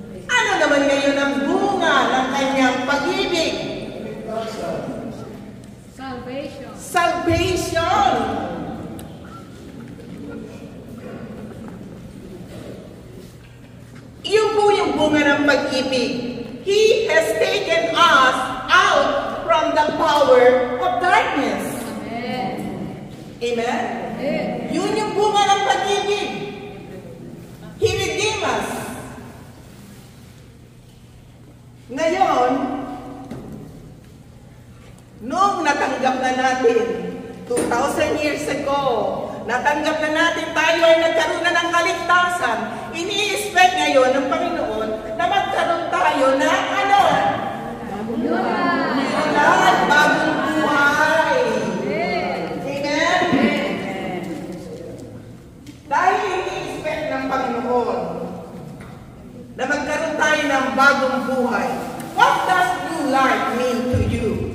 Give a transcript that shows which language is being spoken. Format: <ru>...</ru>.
<tl>Ano naman ngayon ang bunga ng kanyang pag-ibig?</tl> <en>Salvation. Salvation!</en> <tl>Iyon po yung bunga ng pag-ibig.</tl> <en>He has taken us out from the power of darkness. Amen. Amen? Amen.</en> <tl>Yun yung bunga ng pag-ibig.</tl> <en>He redeemed us.</en> <tl>Ngayon, noong natanggap na natin, 2,000 years ago, natanggap na natin tayo ay nagkaroon na ng kaligtasan. Ini-expect ngayon ng Panginoon na magkaroon tayo ng ano?</tl> <en>New life,</en> <tl>bagong buhay. Amen? Dahil ini-expect ng Panginoon na magkaroon tayo ng bagong buhay.</tl> <en>What does new life mean to you?</en>